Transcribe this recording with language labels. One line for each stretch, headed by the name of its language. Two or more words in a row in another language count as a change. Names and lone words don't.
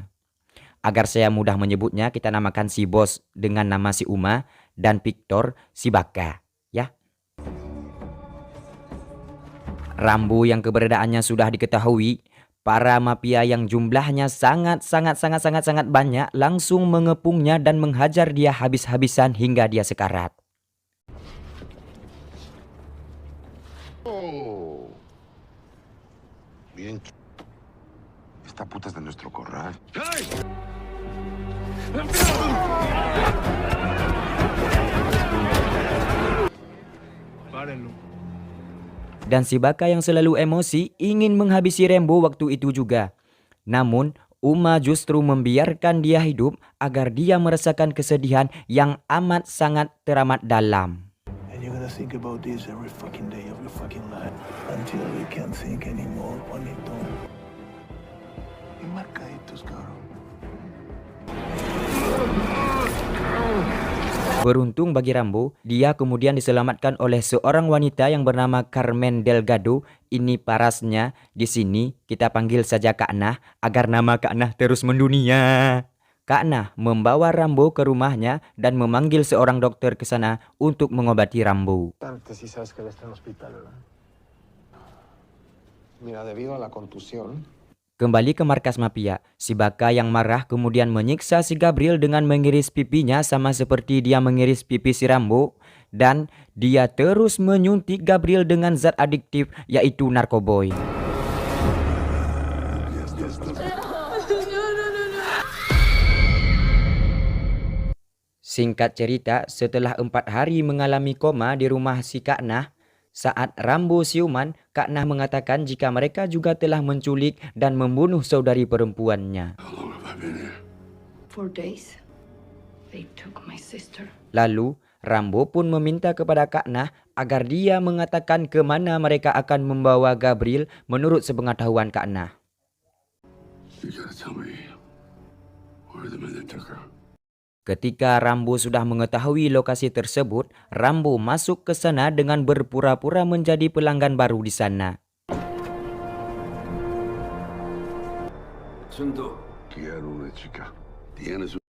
Indonesian: Agar saya mudah menyebutnya, kita namakan si bos dengan nama si Uma dan Victor si Baka, ya. Rambo yang keberadaannya sudah diketahui, para mafia yang jumlahnya sangat banyak langsung mengepungnya dan menghajar dia habis-habisan hingga dia sekarat. Oh.
Spanish: Bien. Esta puta es de nuestro corral. ¡Hey!
Indonesian: Dan si Baka yang selalu emosi ingin menghabisi Rambo waktu itu juga. Namun, Uma justru membiarkan dia hidup agar dia merasakan kesedihan yang amat sangat teramat dalam.
English: And you're gonna think about this every fucking day of your fucking life until you can't think anymore, Juanito.
Spanish: Y marcaditos, cabrón.
Indonesian: Beruntung bagi Rambo, dia kemudian diselamatkan oleh seorang wanita yang bernama Carmen Delgado. Ini parasnya, di sini kita panggil saja Kak Nah agar nama Kak Nah terus mendunia. Kak Nah membawa Rambo ke rumahnya dan memanggil seorang dokter ke sana untuk mengobati Rambo.
Spanish: Mira, debido a la contusión.
Indonesian: Kembali ke markas mafia, si Baka yang marah kemudian menyiksa si Gabriel dengan mengiris pipinya sama seperti dia mengiris pipi si Rambo. Dan dia terus menyuntik Gabriel dengan zat adiktif yaitu narkoboy. Singkat cerita, setelah 4 hari mengalami koma di rumah si Kak Nah, saat Rambo siuman, Kak Nah mengatakan jika mereka juga telah menculik dan membunuh saudari perempuannya.
English: 4 days. They took my sister.
Indonesian: Lalu, Rambo pun meminta kepada Kak Nah agar dia mengatakan ke mana mereka akan membawa Gabriel menurut sepengetahuan Kak Nah.
English: You gotta tell me where the men that took her.
Indonesian: Ketika Rambo sudah mengetahui lokasi tersebut, Rambo masuk ke sana dengan berpura-pura menjadi pelanggan baru di sana.
Spanish: Quiero una chica. Tienes